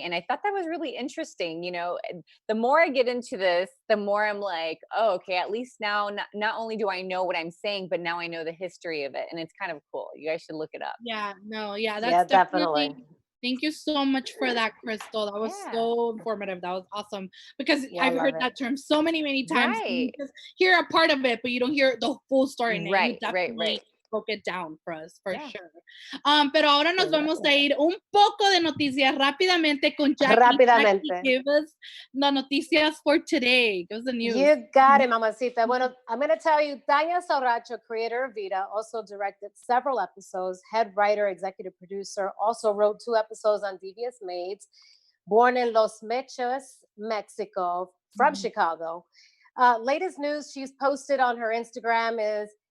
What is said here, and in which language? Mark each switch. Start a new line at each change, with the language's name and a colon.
English: And I thought that was really interesting. The more I get into this, the more I'm like, oh, okay, at least now not only do I know what I'm saying, but now I know the history of it, and it's kind of cool. You guys should look it up. That's definitely. Thank you so much for that, Crystal. That was so informative. That was awesome, because I've heard that term so many times. Right. You just hear a part of it, but you don't hear the full story. And Right, you definitely right. broke it down for us, for sure.
Spanish: Pero ahora nos vamos a ir un poco de noticias rápidamente con Jackie. Rápidamente.
English: Jackie, give us the noticias for today. Give us the news. You got it, mamacita.
Spanish: Bueno,
English: I'm going to tell you, Tanya Sauracho, creator of Vida, also directed several episodes, head writer, executive producer, also wrote 2 episodes on Devious Maids, born in Los Mechas, Mexico, from Chicago. Latest news she's posted on her Instagram is